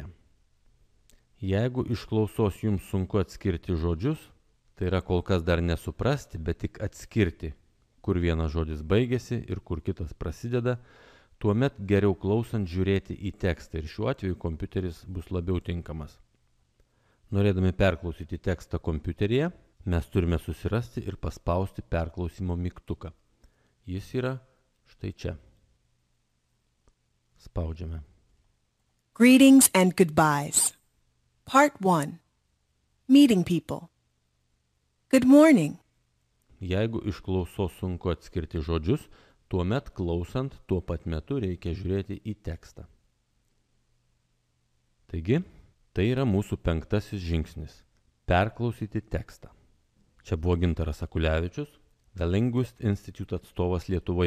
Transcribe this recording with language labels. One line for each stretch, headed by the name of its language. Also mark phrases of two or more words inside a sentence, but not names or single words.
Lithuanian: Jeigu iš klausos jums sunku atskirti žodžius, tai yra kol kas dar nesuprasti, bet tik atskirti, kur vienas žodis baigėsi ir kur kitas prasideda, tuomet geriau klausant žiūrėti į tekstą ir šiuo atveju kompiuteris bus labiau tinkamas. Norėdami perklausyti tekstą kompiuteryje, mes turime susirasti ir paspausti perklausimo mygtuką. Jis yra štai čia. Spaudžiame.
English: Greetings and goodbyes. Part 1. Meeting people. Good morning.
Lithuanian: Jeigu iš klausos sunku atskirti žodžius, tuomet klausant tuo pat metu reikia žiūrėti į tekstą. Taigi, tai yra mūsų penktasis žingsnis – perklausyti tekstą. Čia buvo Gintaras Akulevičius, The Linguist Institute atstovas Lietuvoje.